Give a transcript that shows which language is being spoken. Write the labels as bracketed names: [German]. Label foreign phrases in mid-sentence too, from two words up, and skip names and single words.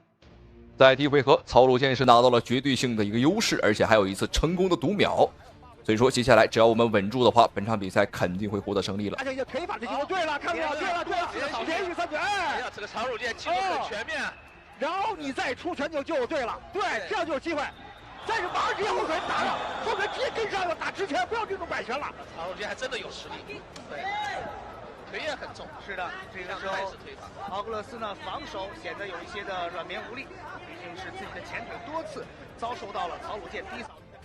[Chinese] 在第1回合，曹魯健是拿到了絕對性的一個優勢，而且還有一次成功的讀秒。所以說，接下來只要我們穩住的話，本場比賽肯定會獲得勝利了。而且這腿法的進攻，對了，看到沒有？對了，連續3拳，哎呀，這個曹魯健進攻很全面。然後你再出拳就對了，對，這樣就有機會。但是馬上直接後腿打了，後腿直接跟上了，打直拳，不要這種擺拳了。曹魯健還真的有實力，對，腿也很重。是的，這個時候奧格勒斯呢防守顯得有一些的軟綿無力，畢竟是自己的前腿多次遭受到了曹魯健低掃。